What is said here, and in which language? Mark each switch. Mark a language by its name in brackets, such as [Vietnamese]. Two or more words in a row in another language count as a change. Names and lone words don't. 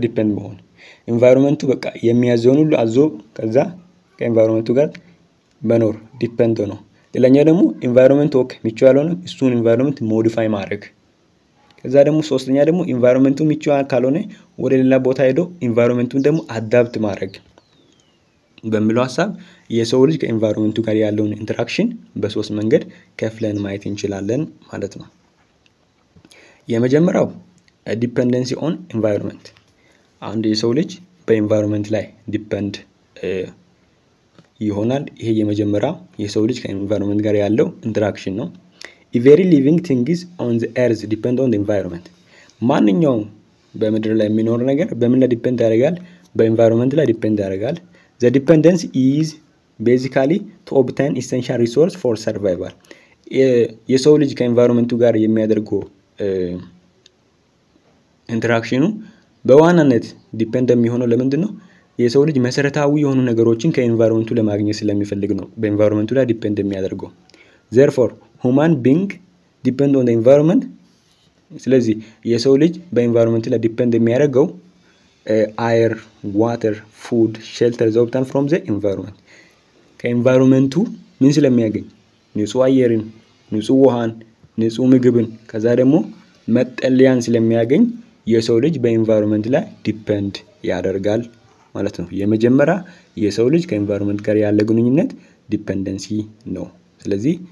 [Amharic] ዲፔንድ መሆን ኤንቫይሮንመንቱ በቃ የሚያዘውን ሁሉ አዞ ከዛ ከኤንቫይሮንመንቱ ጋር መኖር ዲፔንድ ነው ሌላኛው ደግሞ [English] environment okay [Amharic] ምቹ ያልሆነ እሱን [English] environment modify [Amharic] ማድረግ ከዛ ደግሞ ሶስተኛ ደግሞ ኤንቫይሮንመንቱ ምቹ ካልሆነ ወደ ሌላ ቦታ ሄዶ ኤንቫይሮንመንቱን ደግሞ አዳፕት ማድረግ በሚለው ሐሳብ የሰው ልጅ ከኤንቫይሮንመንቱ ጋር ያለውን ኢንተራክሽን በሶስት መንገድ ከፍለን ማየት እንችላለን ማለት ነው የመጀመሪያው [English] dependency on environment [Amharic] አንድ የሰው ልጅ በኤንቫይሮንመንት ላይ ዲፔንድ ይሆናል ይሄ የመጀመሪያው የሰው ልጅ ከኤንቫይሮንመንት ጋር ያለው ኢንተራክሽን ነው [English] every living thing is on the earth depend on the environment [Amharic] ማንኛውም በምድር ላይ የሚኖር ነገር በምን ላይ ዲፔንድ ያደርጋል በኤንቫይሮንመንት ላይ ዲፔንድ ያደርጋል [English] the dependence is basically to obtain essential resource for survival [Amharic] የሰው ልጅ ከኤንቫይሮንመንቱ ጋር የሚያደርገው ኢንተራክሽኑ በዋናነት ዲፔንድ የሚሆነው ለምንድነው የሰው ልጅ መሰረታዊ የሆኑ ነገሮችን ከኤንቫይሮንመንቱ ለማግኘት ስለሚፈልግ ነው በኤንቫይሮንመንቱ ላይ ዲፔንድ የሚያደርገው [English] therefore human being depend on the environment [Amharic] ስለዚህ የሰው ልጅ በኤንቫይሮንመንት ላይ ዲፔንድ የሚያደርገው [English] air water food shelter is obtained from the environment [Amharic] ከኤንቫይሮንመንቱ ምን ስለሚያገኝ ንጹህ አየርን ንጹህ ውሃን ንጹህ ምግብን ከዛ ደግሞ መጠለያን ስለሚያገኝ የሰው ልጅ በኤንቫይሮንመንት ላይ ዲፔንድ ያደርጋል ማለት ነው የመጀመሪያ የሰው ልጅ ከኤንቫይሮንመንት ጋር ያለ ግንኙነት ዲፔንደንሲ ነው ስለዚህ